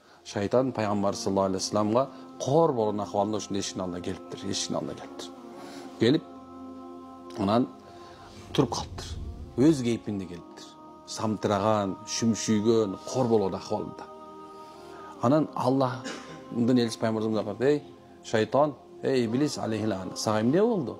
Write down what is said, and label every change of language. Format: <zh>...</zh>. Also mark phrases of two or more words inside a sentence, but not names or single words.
<ky>шайтан пайғамбар</ky> <ar>صلى الله عليه</ar> <ky>вассаламға қор болған ахуалында ушундай эшиктин алдына келиптир. Эшиктин алдына келиптир. Келип, анан туруп калыптыр. Өз кейпинде келиптир. Самтыраган, шүмшүйгөн, қор болгон ахуалында. Анан Аллахтын элчиси пайгамбарыбызга карап, "Эй, шайтан, эй иблис алейхилан, сага эмне болду?"</ky>